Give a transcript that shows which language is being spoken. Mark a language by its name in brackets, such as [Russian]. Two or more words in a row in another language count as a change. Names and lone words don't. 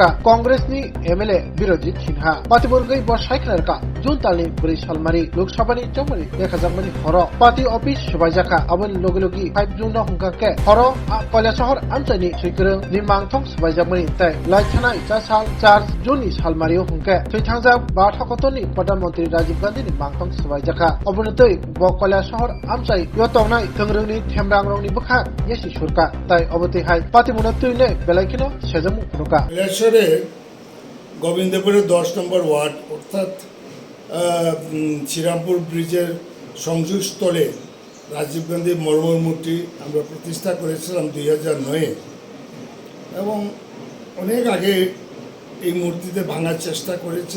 [Kok Borok] कांग्रेसनि एमएलए बिरजित सिन्हा पार्टीबर्गै बसायखनारका जुन तालनि 4 सालमारि लोकसभानि चौमनि देखाजामनि हर [English] party office [Kok Borok] सबायजाखा अबन लोगोलोगि 5 जुन हुंकाके हर कल्याशहर आमचाइनि थुइकरं नि मांथं सबायजामनि तै लाइथानाय साल 4 जुननि सालमारियाव हुंके थुइथांजा बारहाकतनि प्रधानमंत्री राजीव गांधीनि मांथं सबायजाखा अबनतै कल्याशहर आमचाइ यतंनाय थंग्रंनि थेमरांरंनि बखा येसि सुरका तै अबतैहाय पार्टी मुनतुइने बेलायखिनो सेजमु फुनुका [Bangla] कल्याशहरे गोविंदपुरे 10 নম্বর ওয়ার্ড অর্থাৎ শ্রীরামপুর ব্রিজের সংযোগস্থলে রাজীব গান্ধী মর্মর মূর্তি আমরা প্রতিষ্ঠা করেছিলাম 2009-এ এবং অনেক আগে এই মূর্তিতে ভাঙার চেষ্টা করেছিল।